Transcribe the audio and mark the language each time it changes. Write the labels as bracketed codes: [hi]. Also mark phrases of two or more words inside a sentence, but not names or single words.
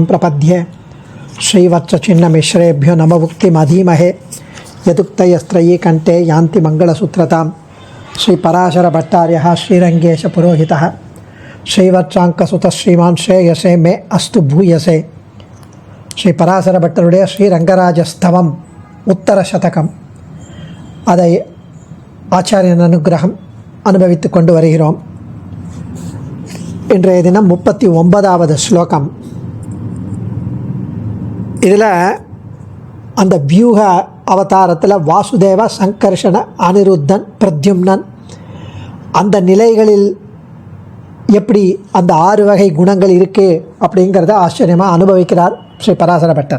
[sa] प्रपद्ये श्रीवत्सचिन्नमिश्रेभ्यो नमभुक्तिमधीमहे यदुक्तयस्त्रयी कंठे यान्ति मंगलसूत्रतां श्रीपराशरभट्टार्यः श्रीरङ्गेशपुरोहितः श्रीवत्साङ्कसुतः श्रीमान् श्रेयसे मे अस्तु भूयसे श्रीपराशरभट्टरुடைய [ta] ஸ்ரீரங்கராஜஸ்தவம் உத்தரசதகம் அதை ஆச்சாரியன் அனுகிரகம் அனுபவித்துக் கொண்டு வருகிறோம். இன்றைய தினம் 39வது ஸ்லோகம். இதில் அந்த வியூக அவதாரத்தில் வாசுதேவ, சங்கர்ஷண, அனிருத்தன், பிரத்யும்னன் அந்த நிலைகளில் எப்படி அந்த 6 வகை குணங்கள் இருக்குது அப்படிங்கிறத ஆச்சரியமாக அனுபவிக்கிறார் ஸ்ரீ பராசர பட்டர்.